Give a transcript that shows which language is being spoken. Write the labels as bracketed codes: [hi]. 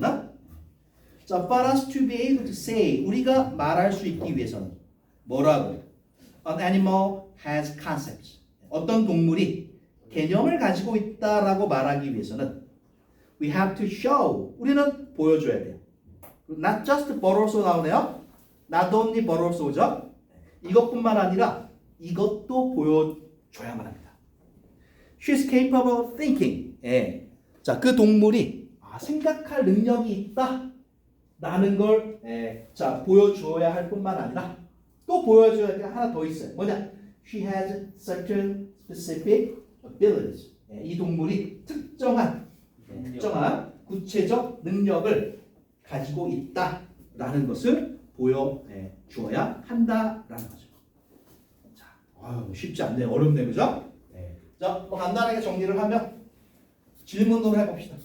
[ko] 자, [en] for us to be able to say, [ko] 우리가 말할 수 있기 위해서는 뭐라고? [en] An animal has concepts. [ko] 어떤 동물이 개념을 가지고 있다라고 말하기 위해서는 [en] we have to show. [ko] 우리는 보여줘야 돼요. [en] Not just but also 나오네요. Not only but also죠. [ko] 이것뿐만 아니라 이것도 보여줘야만 합니다. [en] She's capable of thinking. [ko] 자, 그 동물이 생각할 능력이 있다라는 걸 자, 보여줘야 할 뿐만 아니라 또 보여줘야 할 게 하나 더 있어요. 뭐냐? [en] She has certain specific abilities. [ko] 이 동물이 특정한 구체적 능력을 가지고 있다라는 것을 보여주어야 한다라는 거죠. 자, 쉽지 않네요. 어렵네, 그죠? 자, 뭐 간단하게 정리를 하면 질문으로 해봅시다.